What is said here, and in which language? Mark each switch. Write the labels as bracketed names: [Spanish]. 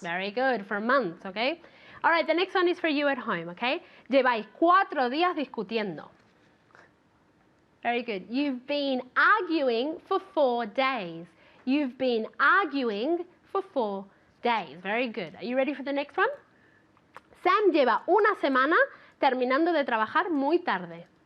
[English] Very good, for months, okay? All right, the next one is for you at home, okay? [Spanish] Lleváis 4 días discutiendo. [English] Very good. You've been arguing for 4 days. You've been arguing for 4 days. Very good. Are you ready for the next one? [Spanish] Sam lleva una semana terminando de trabajar muy tarde.